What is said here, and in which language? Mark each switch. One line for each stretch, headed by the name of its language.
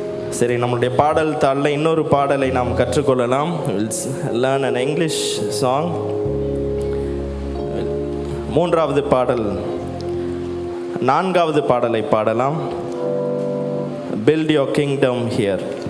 Tamil: சரி, நம்மளுடைய பாடல் தாளில் இன்னொரு பாடலை நாம் கற்றுக்கொள்ளலாம்.
English: Learn an English song.
Tamil: மூன்றாவது பாடல், நான்காவது பாடலை பாடலாம்.
English: Build your kingdom here.